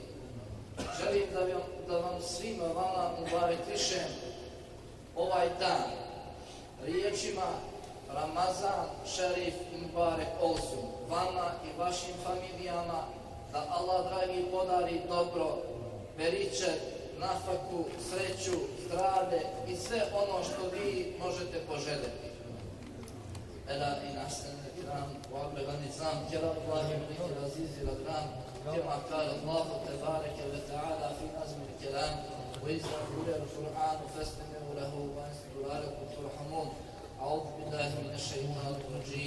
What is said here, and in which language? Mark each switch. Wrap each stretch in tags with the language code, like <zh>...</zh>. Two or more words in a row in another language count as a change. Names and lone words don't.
<bs>Želim da vam svima vama ubaretišem ovaj dan riječima</bs> <tr>Ramazan Šerif Mubarek Olsun,</tr> <bs>vama i vašim familijama, da Allah dragi podari dobro, beričet, nafaku, sreću, zdravlje i sve ono što vi možete poželjeti.</bs> <ar>ألا إن أحسن الكلام وأبلغ النظام كلام الله الملك العزيز الأكرم كما قال الله تبارك وتعالى في نظم الكلام وإذا قرئ القرآن فاستمعوا له وأنصتوا لعلكم ترحمون. أعوذ بالله من الشيطان الرجيم.</ar>